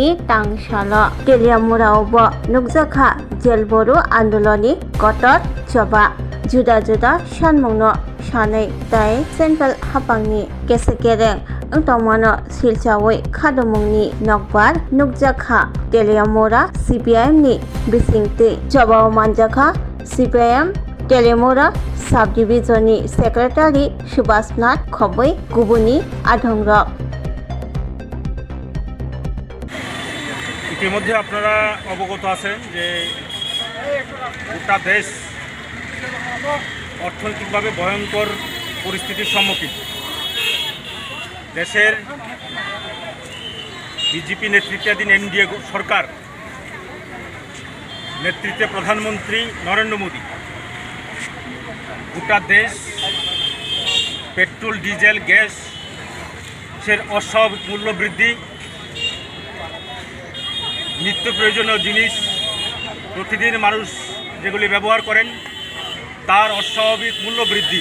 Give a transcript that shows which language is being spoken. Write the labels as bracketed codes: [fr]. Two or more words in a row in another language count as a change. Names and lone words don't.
[trp] तांसाल टेलियामुरावबो नुकजाखा जेल बरो आंदोलननि गतर जबा जुदा जुदा सानमुंनो सानै ताइ सेन्ट्रेल हापांनि केसेकेरें तमानो सिलचावै खादमुंनि नकबार नुकजाखा टेलियामुरा CPM नि बिसिंते जबाव मानजाखा CPM टेलियामुरा [en] sub divisionni secretary [trp] सुभाषनाथ खबै गुबुननि आधंरक [bn] ইতিমধ্যে আপনারা অবগত আছেন যে গোটা দেশ অর্থনৈতিকভাবে ভয়ঙ্কর পরিস্থিতির সম্মুখীন। দেশের বিজেপি নেতৃত্বাধীন এনডিএ সরকার নেতৃত্বে প্রধানমন্ত্রী নরেন্দ্র মোদী গোটা দেশ পেট্রোল ডিজেল গ্যাসের অস্বাভাবিক মূল্য বৃদ্ধি, নিত্য প্রয়োজনীয় জিনিস প্রতিদিন মানুষ যেগুলি ব্যবহার করেন তার অস্বাভাবিক মূল্য বৃদ্ধি।